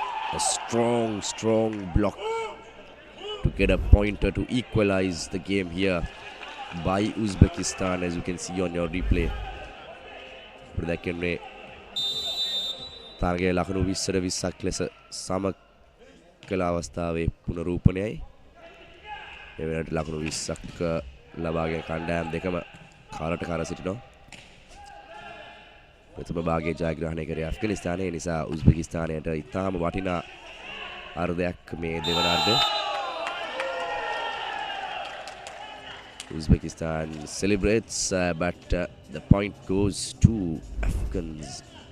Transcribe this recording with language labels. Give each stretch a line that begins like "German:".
English: A strong block to get a pointer to equalize the game here by Uzbekistan, as you can see on your replay.
Sinhala: ප්‍රදැක්කෙන්නේ තරගයේ ලකුණු 20ක් ලෙස සම කළ අවස්ථාවේ පුනරූපණයයි. මේ වෙනකොට ලකුණු 20ක් ලබාගෙන කණ්ඩායම් දෙකම කාලට කර සිටිනවා. ප්‍රථම භාගයේ ජයග්‍රහණය කරේ ඇෆ්ගනිස්තානය. ඒ නිසා උස්බෙකිස්තානයට ඉතාම වටිනා අර්ධයක් මේ දෙවන අර්ධය.
English: Uzbekistan celebrates, but the point goes to Afghans.